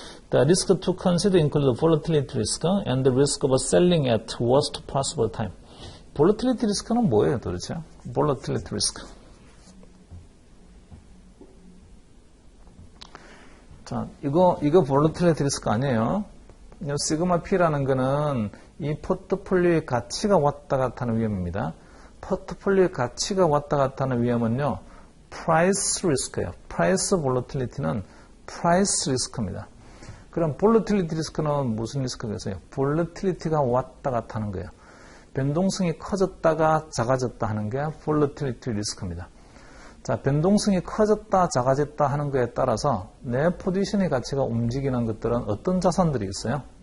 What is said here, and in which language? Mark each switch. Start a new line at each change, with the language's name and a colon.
English: The risk to consider include volatility risk and the risk of selling at worst possible time.
Korean: volatility risk는 뭐예요, 도대체? volatility risk. 자, 이거 volatility risk 아니에요. 시그마 P라는 거는 이 포트폴리오의 가치가 왔다 갔다 하는 위험입니다. 포트폴리오의 가치가 왔다 갔다 하는 위험은요, price risk예요. price volatility는 price risk입니다. 그럼 volatility risk는 무슨 리스크겠어요? volatility가 왔다 갔다 하는 거예요. 변동성이 커졌다가 작아졌다 하는 게 volatility 리스크입니다. 자, 변동성이 커졌다, 작아졌다 하는 거에 따라서 내 포지션의 가치가 움직이는 것들은 어떤 자산들이 있어요?